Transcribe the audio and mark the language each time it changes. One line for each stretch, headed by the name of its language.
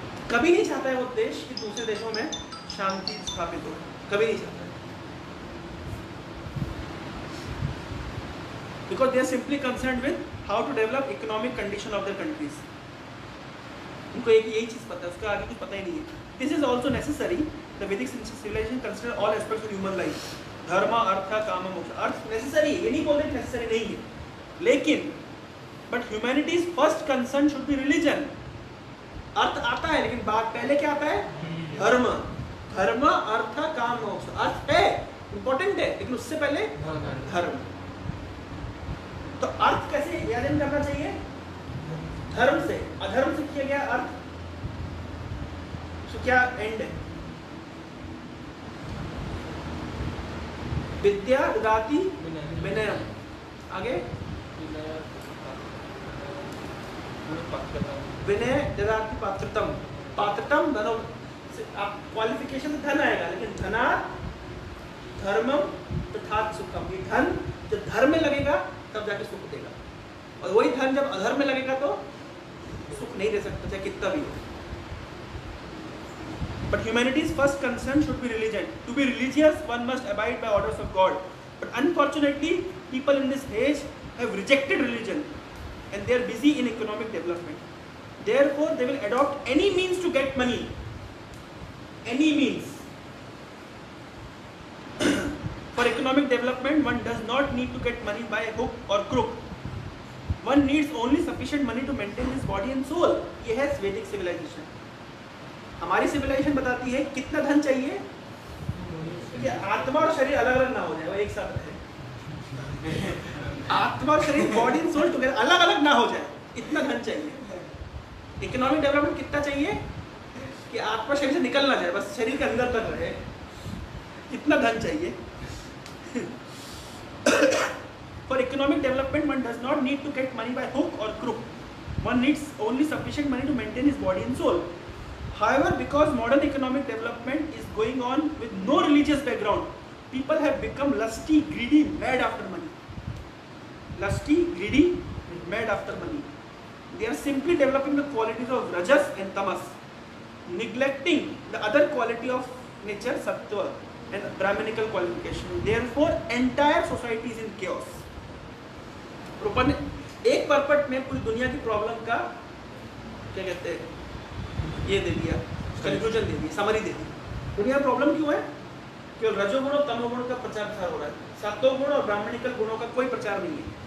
Hindi: कभी नहीं चाहता है वो देश कि दूसरे देशों में शांति स्थापित हो, कभी नहीं चाहता है,
English: because they are simply concerned with how to develop economic condition of their countries.
Hindi: उनको एक यही चीज पता है, उसका आगे कुछ पता ही नहीं है।
English: This is also necessary. The Vedic civilization consider all aspects of human life.
Hindi: धर्म, अर्थ, काम, मोक्ष। अर्थ necessary है, ये नहीं बोल रहे necessary नहीं है, लेकिन
English: but humanity's first concern should be religion.
Hindi: अर्थ आता है, लेकिन बात पहले क्या आता है? धर्म। धर्म, अर्थ, काम, मोक्ष। अर्थ है, इंपॉर्टेंट है, लेकिन उससे पहले धर्म। तो अर्थ कैसे याद करना चाहिए? धर्म से। अधर्म से किया गया अर्थ, तो क्या एंड है?
Sanskrit: विद्या ददाति विनयम। आगे विनय ददाति पात्रतम।
Hindi: पात्रतम धनो, आप क्वालिफिकेशन से धन आएगा, लेकिन
Sanskrit: धना धर्मम तथा सुखम।
Hindi: ये धन जब धर्म में लगेगा तब जाके सुख देगा, और वही धन जब अधर्म में लगेगा तो सुख नहीं दे सकता, चाहे कितना भी हो।
English: But humanity's first concern should be religion. To be religious, one must abide by orders of God. But unfortunately, people in this age have rejected religion, and they are busy in economic development. Therefore, they will adopt any means to get money. Any means. For economic development, one does not need to get money by hook or crook. One needs only sufficient money to maintain his body and soul.
Hindi: ये है Vedic civilization. हमारी civilization बताती है कितना धन चाहिए कि आत्मा और शरीर अलग अलग ना हो जाए, वो एक साथ रहे। आत्मा और शरीर,
English: body and soul together,
Hindi: अलग अलग ना हो जाए, इतना धन चाहिए। इकोनॉमिक डेवलपमेंट कितना चाहिए कि आत्मा शरीर से निकल ना जाए, बस शरीर के अंदर तक रहे, इतना धन चाहिए।
English: For economic development, one does not need to get money by hook or crook. One needs only sufficient money to maintain his body and soul. However, because modern economic development is going on with no religious background, people have become lusty, greedy, mad after money. Lusty, greedy, mad after money. They are simply developing the qualities of rajas and tamas, neglecting the other quality of nature, sattva, and brahminical qualification. Therefore, entire society is in chaos.
Hindi: रूपन ने एक purport में पूरी दुनिया की problem का क्या कहते हैं ये दे दिया, कंक्लूजन दे दिया, समरी दे दी। दुनिया में प्रॉब्लम क्यों है? केवल रजोगुण और तमोगुण का प्रचार प्रसार हो रहा है, सात्विक गुण और ब्राह्मणिकल गुणों का कोई प्रचार नहीं है।